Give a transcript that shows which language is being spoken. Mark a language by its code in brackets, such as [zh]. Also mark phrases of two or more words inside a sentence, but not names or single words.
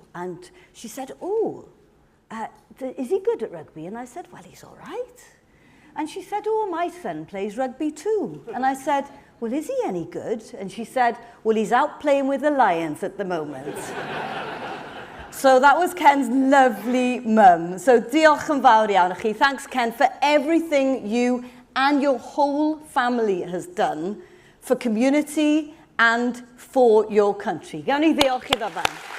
[en] And she said, "Oh, is he good at rugby?" And I said, "Well, he's all right." And she said, "Oh, my son plays rugby too." And I said, "Well, is he any good?" And she said, "Well, he's out playing with the Lions at the moment." So that was Ken's lovely mum. [cy] So diolch yn fawr iawn I chi. [en] Thanks, Ken, for everything you and your whole family has done for community and for your country. [cy] Gawn ni ddiolch iddo fan.